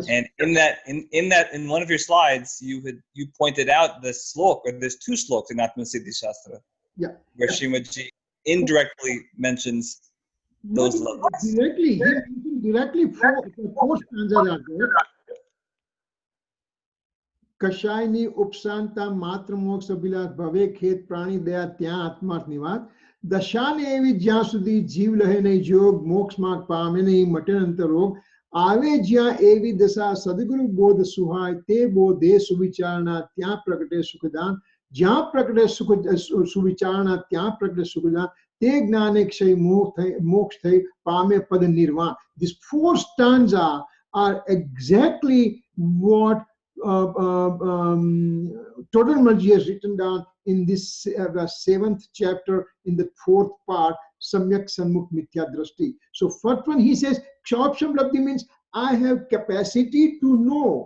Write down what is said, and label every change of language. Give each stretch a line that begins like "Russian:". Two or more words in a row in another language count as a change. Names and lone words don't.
English: And in one of your slides, you pointed out the slok, or there's 2 sloks in Atma Siddhi Shastra, where Srimati indirectly mentions those Labdis. Directly 4 stanzas are there.
Gujarati: કશાયની ઉપશાંતા માત્ર મોક્ષ અભિલાષ ભવે ખેત પ્રાણી દયા ત્યાં આત્માર્થ નિવાસ દશાને એવી જ્યાં સુધી જીવ લહે નહીં જોગ મોક્ષ માર્ગ પામે નહીં મટે અંતર રોગ આવે જ્યાં એવી દશા સદગુરુ બોધ સુહાય તે બોધે સુવિચારણા ત્યાં પ્રગટે સુખદાન જ્યાં પ્રગટે સુવિચારણા ત્યાં પ્રગટે સુખદાન તે જ્ઞાને ક્ષય મોક્ષ થઈ પામે પદ નિર્વાણ. These 4 stanzas are exactly what Total Malji has written down in this 7th chapter in the 4th part, Samyak Sanmukh Mithya Drashti. So first one he says, Kshayapsham Labdi means I have capacity to know.